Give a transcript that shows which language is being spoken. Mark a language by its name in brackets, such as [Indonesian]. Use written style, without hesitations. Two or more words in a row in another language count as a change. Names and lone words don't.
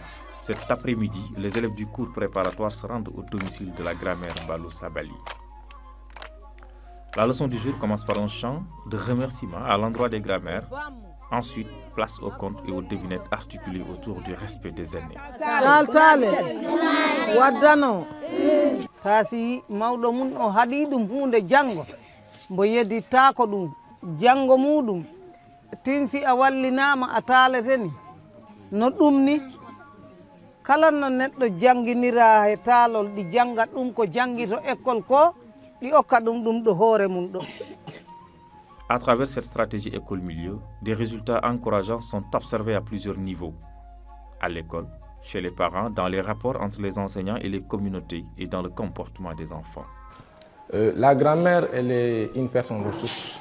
[French] Cet après-midi, les élèves du cours préparatoire se rendent au domicile de la grammaire Balou Sabali. La leçon du jour commence par un chant de remerciement à l'endroit des grammaires. Ensuite, place aux contes et aux devinettes articulées autour du respect des aînés. [Fula] No ɗum ni kala no neɗɗo janginira e taalol ɗi janga ɗum ko jangi to école ko ɗi okka ɗum ɗum ɗo hoore mum ɗo. [French] À travers cette stratégie école-milieu, des résultats encourageants sont observés à plusieurs niveaux. À l'école, chez les parents, dans les rapports entre les enseignants et les communautés et dans le comportement des enfants. La grand-mère, elle est une personne ressource.